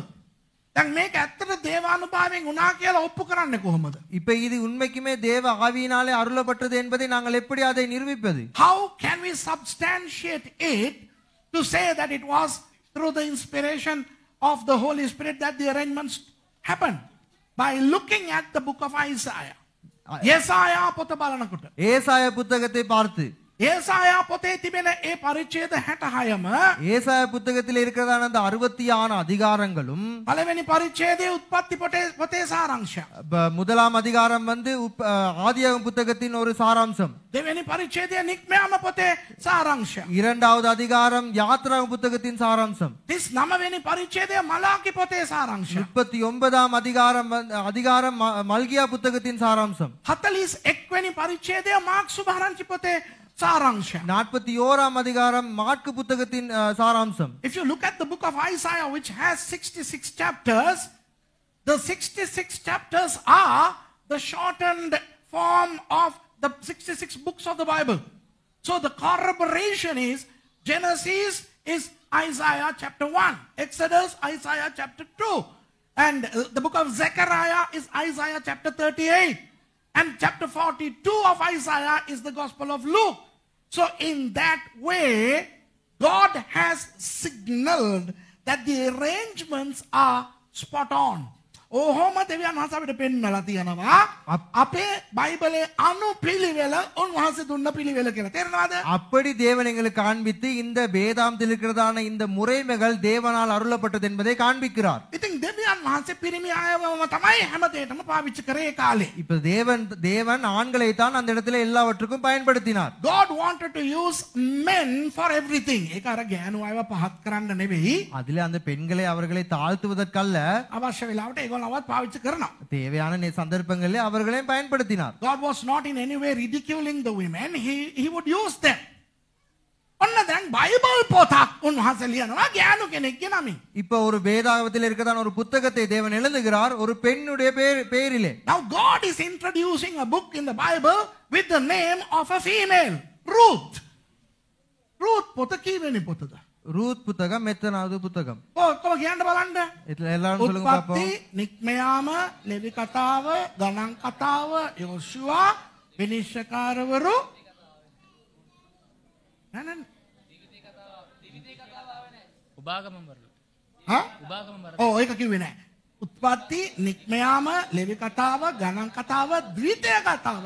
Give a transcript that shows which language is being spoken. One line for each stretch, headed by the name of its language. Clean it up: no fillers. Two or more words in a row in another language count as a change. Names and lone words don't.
Sinhala: දැන් මේක ඇත්තට දේවානුභාවයෙන් වුණා කියලා ඔප්පු කරන්නේ කොහොමද?
Tamil: இப்ப இது உண்மைக்குமே தேவ ஆவியினாலே அருளப்பட்டது என்பதை நாங்கள் எப்படி அதை நிரூபிப்பது?
English: How can we substantiate it to say that it was through the inspiration of the Holy Spirit that the arrangements happened? By looking at the book of Isaiah.
Sinhala: ඒසායා පොත බලනකොට
Tamil: ஏசாயா புத்தகத்தை பார்த்து
Sinhala: ඒසායා පොතේ තිබෙන ඒ පරිච්ඡේද 66ම
Tamil: ஏசாயா புத்தகத்தில் இருக்கிறதான அந்த 66 அதிகாரங்களும்
Sinhala: පළවෙනි පරිච්ඡේදයේ උත්පත්ති පොතේ සාරාංශය.
Tamil: முதலாம் அதிகாரம் வந்து ஆதியாகமம் புத்தகத்தின் ஒரு சாராம்சம்.
Sinhala: දෙවෙනි පරිච්ඡේදයේ නික්මයාම පොතේ සාරාංශය.
Tamil: இரண்டாவது அதிகாரம் யாத்ராகமம் புத்தகத்தின் சாராம்சம்.
Sinhala: 39 වෙනි පරිච්ඡේදයේ මලාකි පොතේ සාරාංශය.
Tamil: 39ஆம் அதிகாரம் மல்கியா புத்தகத்தின் சாராம்சம்.
Sinhala: 41 වෙනි පරිච්ඡේදයේ මාර්ක් සුභාරංචි පොතේ සාරාංශය.
Tamil: 41ஆம் அதிகாரம் மாற்கு புத்தகத்தின் சாராம்சம்.
English: If you look at the book of Isaiah, which has 66 chapters, the 66 chapters are the shortened form of the 66 books of the Bible. So the corroboration is Genesis is Isaiah chapter 1, Exodus Isaiah chapter 2, and the book of Zechariah is Isaiah chapter 38, and chapter 42 of Isaiah is the Gospel of Luke. So in that way, God has signaled that the arrangements are spot on.
Sinhala: ඔහොම දෙවියන් වහන්සේ අපිට පෙන්නලා තියෙනවා අපේ බයිබලයේ අනුපිළිවෙල උන්වහන්සේ දුන්න පිළිවෙල කියලා. තේරෙනවද?
Tamil: அப்படி தேவன் எங்களுக்கு காண்பித்து இந்த வேதாந்தத்தில் இருக்கிறதான இந்த முறைமைகள் தேவனால் அருளப்பட்டது என்பதை காண்பிக்கிறார்.
Sinhala: ඉතින් දෙවියන් වහන්සේ පිරිමි අයවම තමයි හැමදේටම පාවිච්චි කරේ ඒ කාලේ.
Tamil: இப்ப தேவன் ஆண்களை தான் அந்த இடத்துல எல்லாவற்றுக்கும் பயன்படுத்தினார்.
English: God wanted to use men for everything.
Sinhala: ඒක අර ගෑනු අයව පහත් කරන්න නෙවෙයි.
Tamil: அதிலே அந்த பெண்களை அவர்களை தாழ்த்துவதற்கல்ல
Sinhala: අවශ්‍ය වෙලාවට ඒගොල්ලවත් පාවිච්චි කරනවා.
Tamil: தேவையான சந்தர்ப்பங்களில் அவர்களையும் பயன்படுத்தினார்.
English: God was not in any way ridiculing the women. He would use them.
Sinhala: ඔන්න දැන් බයිබල් පොතක් උන්වහන්සේ ලියනවා ගෑනු කෙනෙක්ගේ නමින්.
Tamil: இப்ப ஒரு வேதாகமத்தில் இருக்கதான ஒரு புத்தகத்தை தேவன் எழுதுகிறார் ஒரு பெண்ணுடைய பெயரிலே.
English: Now God is introducing a book in the Bible with the name of a female, Ruth.
Sinhala: Ruth පොත කීවෙනි පොතද?
Tamil: ரூத் புத்தகம் எத்தனாவது புத்தகம்?
Sinhala: ඔක්කොම කියන්න බලන්න.
Tamil: எல்லாரும் சொல்லுங்க
Sinhala: උත්පත්ති,
Tamil: பாப்போம்.
Sinhala: නික්මයාම, ලෙවි කතාව, ගණන් කතාව, යෝෂුවා, විනිශ්චයකාරවරු නෑ උපාගමම් වල. හා? උපාගමම් වල. ඔව් ඒක කිව්වේ නෑ. උත්පත්ති, නික්මයාම, ලෙවි කතාව, ගණන් කතාව, ද්විතීය කතාව.